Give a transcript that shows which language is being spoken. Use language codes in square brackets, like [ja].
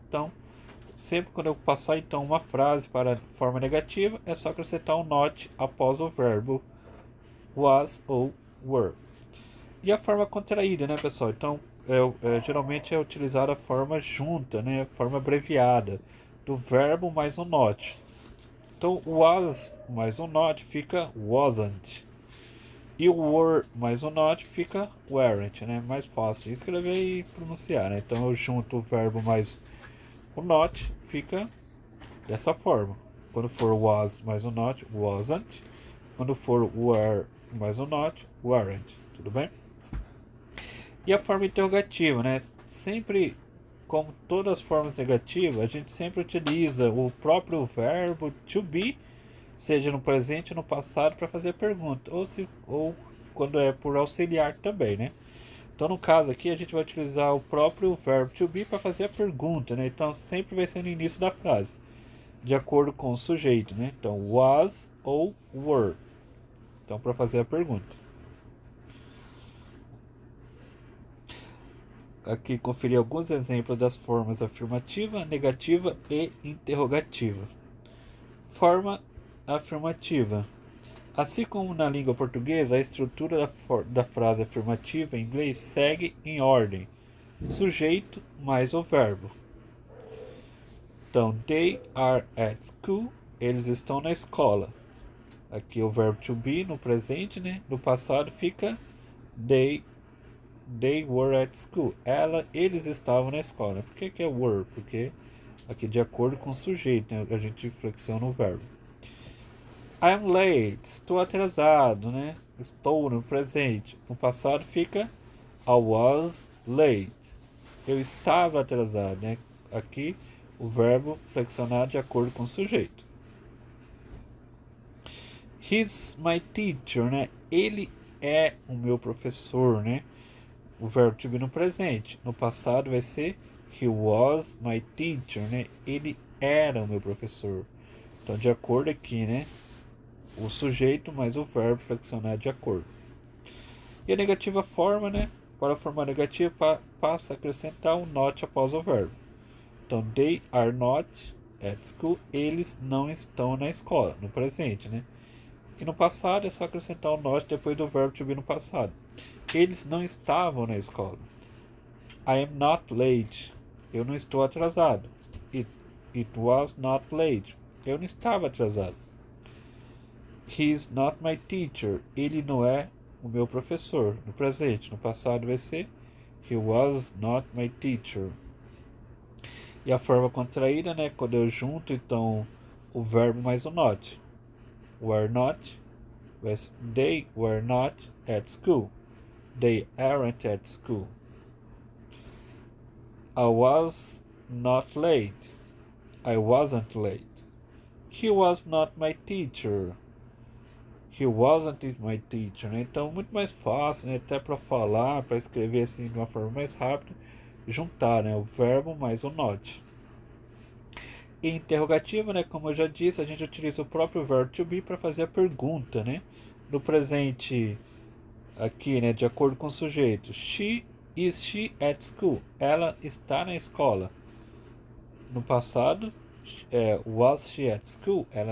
[pt] Então, sempre quando eu passar então uma frase para a forma negativa, é só acrescentar um not após o verbo was ou were. E a forma contraída, né, pessoal? Então, geralmente é utilizada a forma junta, né, a forma abreviada do verbo mais um not. Então, was mais um not fica wasn't. E o were mais um not fica weren't, né? Mais fácil de escrever e pronunciar, né? Então, eu junto o verbo mais o not, fica dessa forma. Quando for was mais um not, wasn't. Quando for were mais um not, weren't. Tudo bem? E a forma interrogativa, né? Sempre, como todas as formas negativas, a gente sempre utiliza o próprio verbo to be, seja no presente ou no passado, para fazer pergunta, ou quando é por auxiliar também, né? Então, no caso aqui, a gente vai utilizar o próprio verbo to be para fazer a pergunta, né? Então, sempre vai ser no início da frase, de acordo com o sujeito, né? Então, was ou were. Então, para fazer a pergunta. Aqui conferir alguns exemplos das formas afirmativa, negativa e interrogativa. Forma afirmativa: Assim como na língua portuguesa, a estrutura da frase afirmativa em inglês segue em ordem: sujeito mais o verbo. Então, [en] they are at school, [pt] eles estão na escola. Aqui o verbo to be no presente, né? No passado fica [en] they were at school. [pt] Eles estavam na escola. Por que é were? Porque aqui de acordo com o sujeito, né? A gente flexiona o verbo. [en] I'm late, [pt] estou atrasado, né? Estou no presente. No passado fica [en] I was late. [pt] Eu estava atrasado, né? Aqui o verbo flexionar de acordo com o sujeito. [en] He's my teacher, [pt] né? Ele é o meu professor, né? O verbo to be no presente. No passado vai ser [en] he was my teacher, [pt] né? Ele era o meu professor. Então, de acordo aqui, né? O sujeito mais o verbo flexionar de acordo. E a negativa forma, né? Para formar negativa, passa a acrescentar um not após o verbo. [en] Então, they are not at school. [pt] Eles não estão na escola, no presente, né? E no passado é só acrescentar o not depois do verbo to be no passado. Eles não estavam na escola. [en] I am not late. [pt] Eu não estou atrasado. [en] It was not late. [pt] Eu não estava atrasado. [en] He is not my teacher. [pt] Ele não é o meu professor. No presente. No passado vai ser [en] he was not my teacher. [pt] E a forma contraída, né? Quando eu junto, então, o verbo mais o not. [en] Were not. They were not at school. They aren't at school. I was not late. I wasn't late. He was not my teacher. He wasn't my teacher, né? [pt] Então, muito mais fácil, né? Até para falar, para escrever assim de uma forma mais rápida, juntar, né? O verbo mais o not. E interrogativa, né? Como eu já disse, a gente utiliza o próprio verbo to be para fazer a pergunta, né? No presente, aqui, né? De acordo com o sujeito. [en] Is she at school? [pt] Ela está na escola. No passado, [en] was she at school?